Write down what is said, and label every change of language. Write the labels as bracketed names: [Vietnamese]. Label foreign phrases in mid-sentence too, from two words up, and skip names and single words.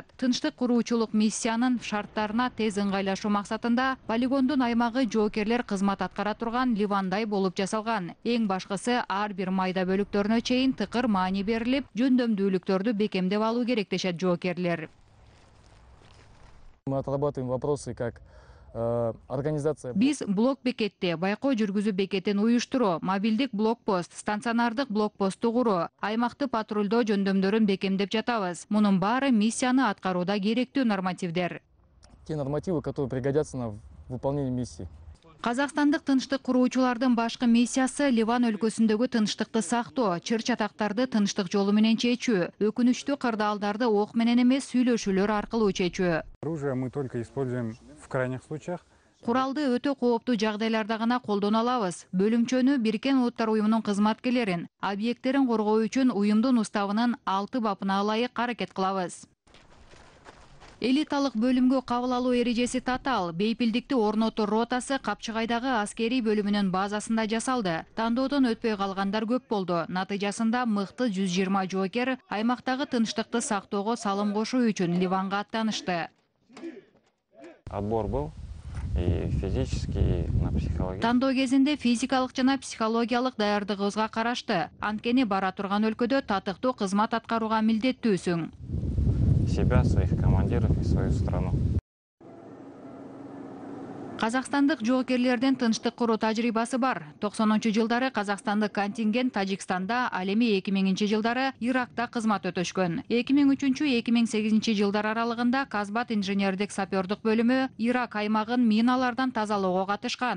[Kyrgyz] Тынчтык куруучулук миссиянын шарттарына тез ыңгайлашуу максатында полигондун аймагы жоокерлер кызмат аткара турган Ливандай болуп жасалган. Эң башкысы, ар бир майда бөлүктөрүнө чейин тыкыр маани берилип, жөндөмдүүлүктөрдү бекемдеп алуу керек дешет жоокерлер. [Russian] Мы отрабатываем вопросы как организация. [Kyrgyz] Биз блок бекетте, байкоо жүргүзүү бекетин уюштуруу, мобилдик блокпост, станционардык блокпостту куруу, аймакты патрулдоо жөндөмдөрүн бекемдеп жатабыз. Мунун баары миссияны аткарууда керектүү нормативдер. [Russian] Те нормативы, которые пригодятся на выполнение миссии. [Kyrgyz] Казакстандык тынчтык куруучулардын башкы миссиясы Ливан өлкөсүндөгү тынчтыкты сактоо, чыр-чатактарды тынчтык жолу менен чечүү, өкүнүчтүү кырдаалдарды ок менен эмес сүйлөшүүлөр аркылуу чечүү. [Russian] Оружие мы только используем в крайних случаях. [Kyrgyz] Куралды өтө кооптуу жагдайларда гана колдоно алабыз. Бөлүмчөнү Бириккен Улуттар уюмунун кызматкерлерин, объекттерин коргоо үчүн уюмдун уставынын 6 бабына ылайык аракет кылабыз. Элиталык бөлүмгө кабыл алуу эрежеси татаал. Бейпилдикти орнотуу ротасы Капчыгайдагы аскерий бөлүмүнүн базасында жасалды. Тандоодон өтпөй калгандар көп болду. Натыйжасында мыкты 120 жоокер аймактагы тынчтыкты сактоого салым кошуу үчүн Ливанга аттанышты. [Russian] Отбор был и физический, и на психологический. [Kyrgyz] Тандоо кезинде физикалык жана психологиялык даярдыгыбызга карашты. Анткени бара турган өлкөдө татыктуу кызмат аткарууга милдеттүүсүң. [Russian] Себя, своих командиров и свою страну. [Kyrgyz] Казакстандык жоокерлердин тынчтык куруу тажрыйбасы бар. 90-жылдары казакстандык контингент Тажикстанда, ал эми 2000-жылдары Иракта кызмат өтөшкөн. 2003-2008 жылдар аралыгында Казбат инженердик сапёрдук бөлүмү Ирак аймагын миналардан тазалоого катышкан.